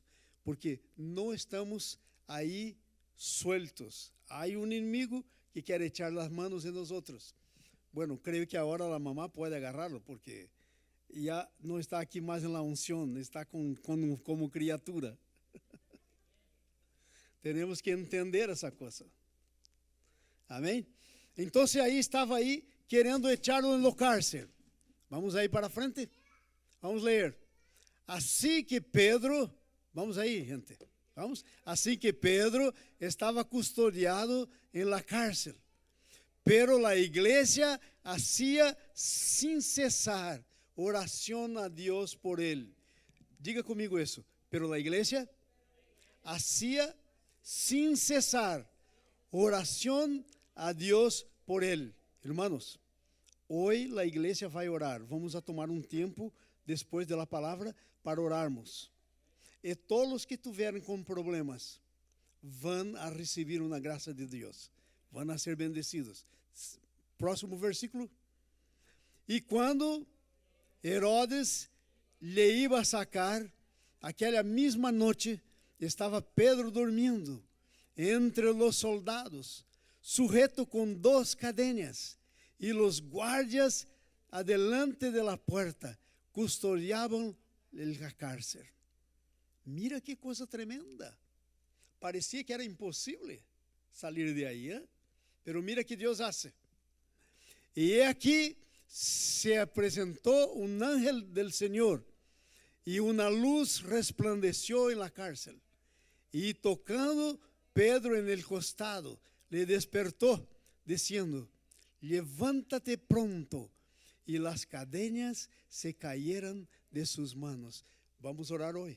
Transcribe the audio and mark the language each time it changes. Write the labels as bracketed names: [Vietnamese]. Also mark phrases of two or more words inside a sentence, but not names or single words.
[Spanish] Porque no estamos ahí sueltos. Hay un enemigo que quiere echar las manos de nosotros. Bueno, creo que ahora la mamá puede agarrarlo porque ya no está aquí más en la unción, está como criatura. [Portuguese] Tenemos que entender essa coisa. Amém? Então aí estava aí querendo [Spanish] echarlo en la cárcel. [Portuguese] Vamos aí para frente. Vamos ler. Assim que Pedro, vamos aí, gente. [Spanish] Vamos. [Portuguese] Assim que Pedro estava [Spanish] custodiado en la cárcel, pero la iglesia hacía sin cesar oración a Dios por él. [Portuguese] Diga comigo isso. [Spanish] Pero la iglesia hacía sin cesar oración a Dios por él. Hermanos, hoy la iglesia va a orar. Vamos a tomar un tiempo después de la palabra para orarmos. [Portuguese] E todos os que tiverem com problemas vão a receber uma graça de Deus. Vão a ser bendecidos. Próximo versículo. E quando Herodes lhe [Spanish] iba a sacar, [Portuguese] aquela mesma noite estava Pedro dormindo entre os soldados, sujeto com 2 cadenas, e os guardias [Spanish] adelante de la puerta [Portuguese] custodiavam a cárcel. Mira que coisa tremenda. Parecia que era impossível sair de aí, ¿eh? [Spanish] Pero mira [Portuguese] que Deus [Spanish] hace. [Portuguese] E aqui se apresentou um [Spanish] ángel del Senhor, [Portuguese] e uma luz [Spanish] resplandeció en la cárcel, e tocando Pedro en el costado, le despertó, diciendo: levántate pronto. Y las cadenas se cayeron de sus manos. Vamos a orar hoy.